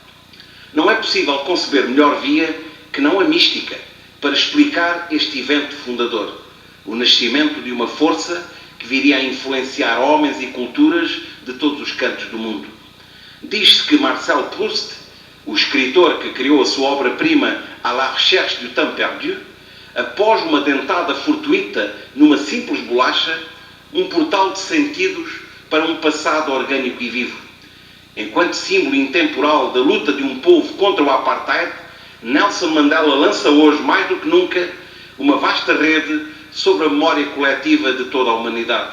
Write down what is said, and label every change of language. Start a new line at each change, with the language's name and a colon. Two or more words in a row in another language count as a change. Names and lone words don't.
Portuguese: Não é possível conceber melhor via que não a mística para explicar este evento fundador, o nascimento de uma força que viria a influenciar homens e culturas de todos os cantos do mundo. Diz-se que Marcel Proust, o escritor que criou a sua obra-prima À la recherche du temps perdu, após uma dentada fortuita numa simples bolacha, um portal de sentidos para um passado orgânico e vivo. Enquanto símbolo intemporal da luta de um povo contra o apartheid, Nelson Mandela lança hoje, mais do que nunca, uma vasta rede sobre a memória coletiva de toda a humanidade.